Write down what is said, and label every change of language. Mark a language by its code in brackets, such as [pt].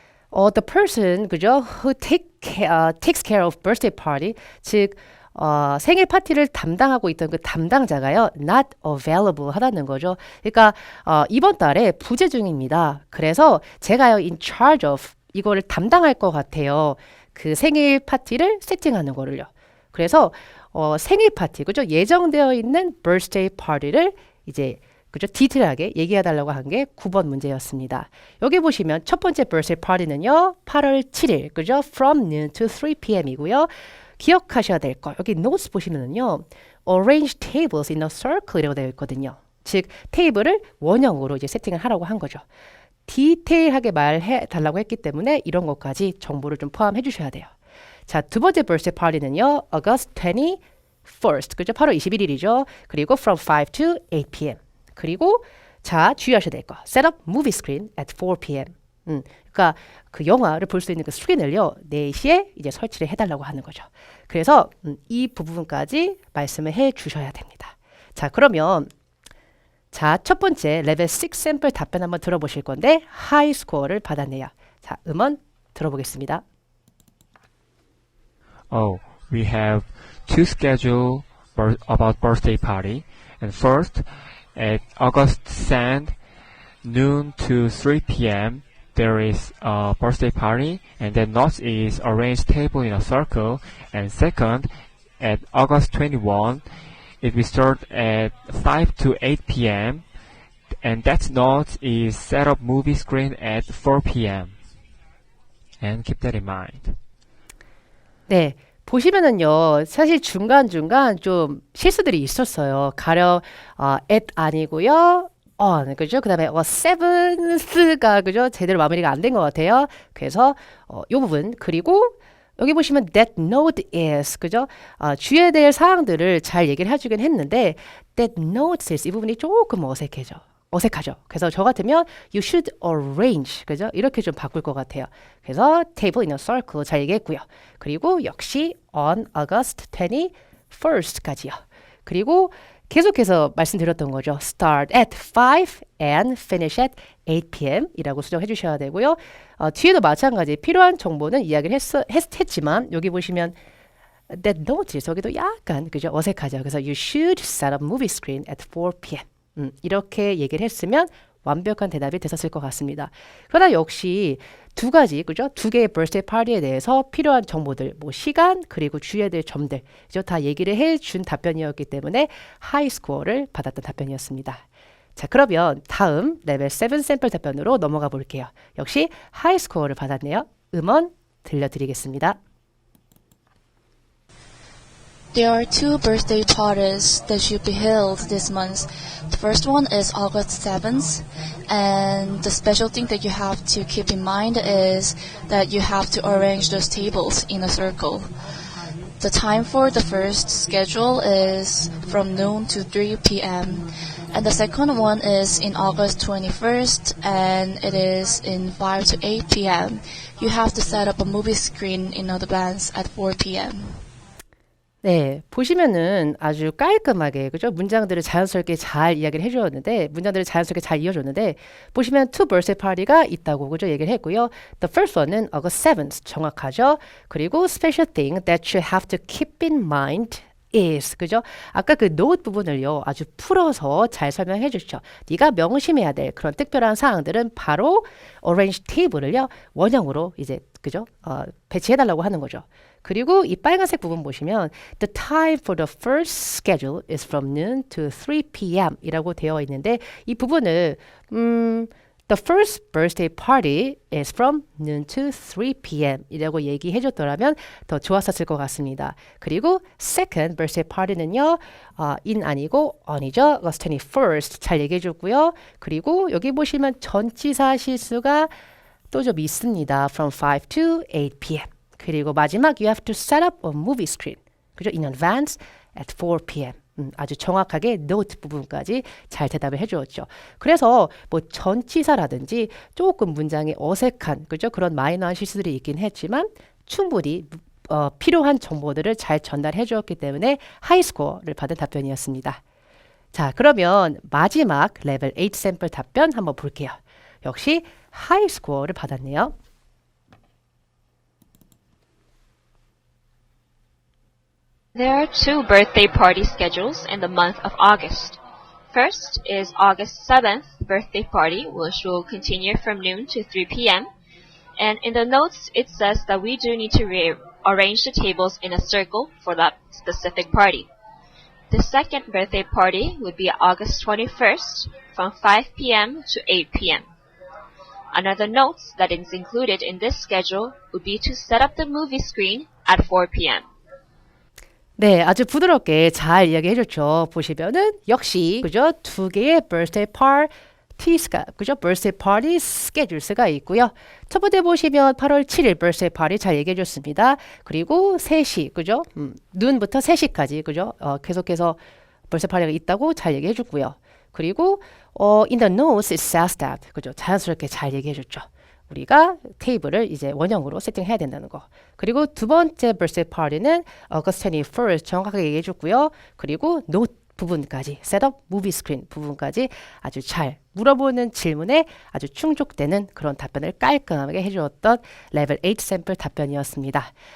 [en] The person, [ko] 그죠? [en] Who takes care of birthday party, [ko] 즉 생일 파티를 담당하고 있던 그 담당자가요, [en] not available [ko] 하다는 거죠. 그러니까 이번 달에 부재 중입니다. 그래서 제가요, [en] in charge of [ko] 이거를 담당할 것 같아요. 그 생일 파티를 세팅하는 거를요. 그래서 생일 파티, 그죠? 예정되어 있는 birthday party를 이제 그죠? 디테일하게 얘기해달라고 한 게 9번 문제였습니다. 여기 보시면 첫 번째 birthday party는요, 8월 7일, 그죠? [en] From noon to 3 p.m.이고요. [ko] 기억하셔야 될 거, 여기 notes 보시면은요, [en] arrange tables in a circle [ko] 이라고 되어 있거든요. 즉, 테이블을 원형으로 이제 세팅을 하라고 한 거죠. 디테일하게 말해 달라고 했기 때문에 이런 것까지 정보를 좀 포함해 주셔야 돼요. 자, 두 번째 birthday party는요. [en] August 21st. [ko] 그죠? 8월 21일이죠. 그리고 [en] from 5 to 8 p.m. [ko] 그리고 자, 주의하셔야 될 거. [en] Set up movie screen at 4 p.m. [ko] 그러니까 그 영화를 볼 수 있는 그 스크린을요. 4시에 이제 설치를 해달라고 하는 거죠. 그래서 이 부분까지 말씀을 해 주셔야 됩니다. 자, 그러면 자, 첫 번째 레벨 6 샘플 답변 한번 들어보실 건데 하이 스코어를 받았네요. 자, 음원 들어보겠습니다. [en] Oh, we have two schedule about birthday party. And first, at August 2nd, noon to 3 p.m., there is a birthday party, and then notes is arranged table in a circle. And second, at August 21, it will start at 5 to 8 p.m., and that note is set up movie screen at 4 p.m. And keep that in mind. [ko] 네, 보시면은요, 사실 중간중간 좀 실수들이 있었어요. 가령, at 아니고요, on, 그죠? 그 다음에, seventh가, 그죠? 제대로 마무리가 안 된 것 같아요. 그래서, 요 부분, 그리고, 여기 보시면 [en] that note is, [ko] 그죠? 주의해야 될 사항들을 잘 얘기를 해주긴 했는데, [en] that note is, [ko] 이 부분이 조금 어색하죠. 그래서 저 같으면 [en] you should arrange, [ko] 그죠? 이렇게 좀 바꿀 것 같아요. [en] 그래서 table in a circle [ko] 잘 얘기했고요. 그리고 역시 [en] on August 21st [ko] 까지요. 그리고 계속해서 말씀드렸던 거죠. [en] Start at 5 and finish at 8 p.m. [ko] 이라고 수정해 주셔야 되고요. 뒤에도 마찬가지 필요한 정보는 이야기를 했지만 여기 보시면 [en] that notice [ko] 여기도 약간 그죠? 어색하죠. [en] 그래서 you should set up movie screen at 4 p.m. [ko] 이렇게 얘기를 했으면 완벽한 대답이 됐었을 것 같습니다. 그러나 역시 두 가지, 그죠? 두 개의 birthday party에 대해서 필요한 정보들, 뭐 시간 그리고 주의해야 될 점들, 그죠? 다 얘기를 해준 답변이었기 때문에 하이 스코어를 받았던 답변이었습니다. 자, 그러면 다음 레벨 7 샘플 답변으로 넘어가 볼게요. 역시 하이 스코어를 받았네요. 음원 들려드리겠습니다. [en] There are two birthday parties that should be held this month. The first one is August 7th, and the special thing that you have to keep in mind is that you have to arrange those tables in a circle. The time for the first schedule is from noon to 3 p.m. And the second one is in August 21st, and it is in 5 to 8 p.m. You have to set up a movie screen in advance at 4 p.m. [ko] 네, 보시면은 아주 깔끔하게, 그죠? 문장들을 자연스럽게 잘 이야기를 해주었는데, 문장들을 자연스럽게 잘 이어줬는데, 보시면 [en] two birthday party [ko] 가 있다고, 그죠? 얘기를 했고요. [en] The first one은 August 7th, [ko] 정확하죠? 그리고 [en] special thing that you have to keep in mind is, [ko] 그죠? 아까 그 note 부분을요, 아주 풀어서 잘 설명해 주시죠. 네가 명심해야 될 그런 특별한 사항들은 바로 [en] orange table [ko] 을요, 원형으로 이제, 그죠? 배치해달라고 하는 거죠. 그리고 이 빨간색 부분 보시면 [en] The time for the first schedule is from noon to 3 p.m. [ko] 이라고 되어 있는데 이 부분을 [en] The first birthday party is from noon to 3 p.m. [ko] 이라고 얘기해 줬더라면 더 좋았었을 것 같습니다. 그리고 [en] second birthday party [ko] 는요. in 아니고 on이죠. [en] August 21st [ko] 잘 얘기해 줬고요. 그리고 여기 보시면 전치사 실수가 또 좀 있습니다. [en] From 5 to 8 p.m. [ko] 그리고 마지막 [en] you have to set up a movie screen. [ko] 그죠? [en] In advance at 4 p.m. [ko] 아주 정확하게 note 부분까지 잘 대답을 해주었죠. 그래서 뭐 전치사라든지 조금 문장이 어색한 그죠? 그런 마이너한 실수들이 있긴 했지만 충분히 필요한 정보들을 잘 전달해 주었기 때문에 하이 스코어를 받은 답변이었습니다. 자, 그러면 마지막 레벨 8 샘플 답변 한번 볼게요. 역시 하이 스코어를 받았네요. [en] There are two birthday party schedules in the month of August. First is August 7th birthday party, which will continue from noon to 3 p.m. And in the notes, it says that we do need to arrange the tables in a circle for that specific party. The second birthday party would be August 21st from 5 p.m. to 8 p.m. Another note that is included in this schedule would be to set up the movie screen at 4 p.m. [ko] 네, 아주 부드럽게 잘 이야기해 줬죠. 보시면은 역시 그죠? 두 개의 birthday T가 그죠? [en] birthday party schedule [ko] 스가 있고요. 첫 번째 보시면 8월 7일 birthday party 잘 얘기해 줬습니다. 그리고 3시 그죠? 눈부터 3시까지 그죠? 계속해서 birthday party가 있다고 잘 얘기해 줬고요. [en] 그리고 in the notes it says that [ko] 그죠? 자연스럽게 잘 얘기해 줬죠. 우리가 테이블을 이제 원형으로 세팅해야 된다는 거. 그리고 두 번째 birthday party는 [en] August 21st [ko] 정확하게 얘기해 줬고요. 그리고 note 부분까지 셋업 무비 스크린 부분까지 아주 잘 물어보는 질문에 아주 충족되는 그런 답변을 깔끔하게 해주었던 레벨 8 샘플 답변이었습니다.